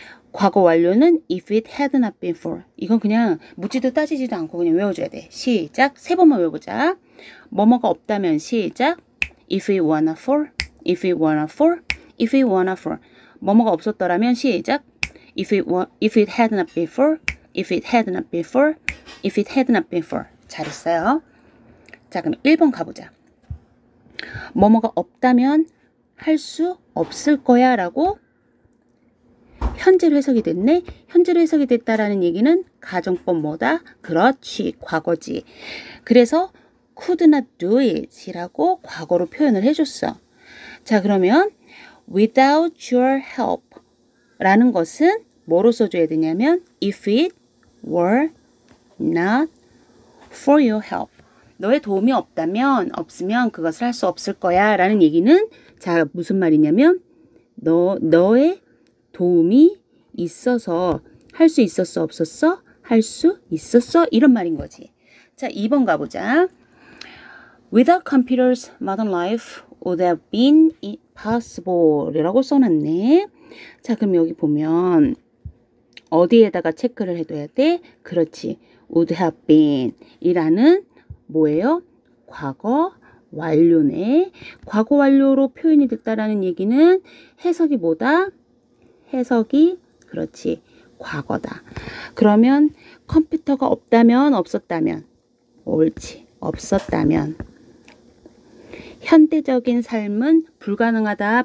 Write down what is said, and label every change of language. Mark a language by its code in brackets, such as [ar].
[ko] 과거 완료는 [en] if it had not been for. [ko] 이건 그냥 묻지도 따지지도 않고 그냥 외워줘야 돼. 시작. 세 번만 외워보자. 뭐뭐가 없다면 시작. [en] If it were not for. If it were not for. If it were not for. [ko] 뭐뭐가 없었더라면 시작. [en] If it had not been for. If it had not been for. If it had not been for. [ko] 잘했어요. 자, 그럼 1번 가보자. 뭐뭐가 없다면 할 수 없을 거야 라고 현재로 해석이 됐네. 현재로 해석이 됐다라는 얘기는 가정법 뭐다? 그렇지. 과거지. 그래서 [en] could not do it [ko] 이라고 과거로 표현을 해줬어. 자, 그러면 [en] without your help [ko] 라는 것은 뭐로 써줘야 되냐면 [en] if it were not for your help. [ko] 너의 도움이 없으면 그것을 할 수 없을 거야 라는 얘기는 자, 무슨 말이냐면 너의 도움이 있어서 할 수 있었어 없었어? 할 수 있었어? 이런 말인 거지. 자, 2번 가보자. [en] Without computers, modern life would have been possible [ko] 이라고 써놨네. 자, 그럼 여기 보면 어디에다가 체크를 해둬야 돼? 그렇지. [en] would have been [ko] 이라는 뭐예요? 과거 완료네. 과거 완료로 표현이 됐다라는 얘기는 해석이 뭐다? 해석이 그렇지. 과거다. 그러면 컴퓨터가 없다면 없었다면 옳지. 없었다면 현대적인 삶은 불가능하다.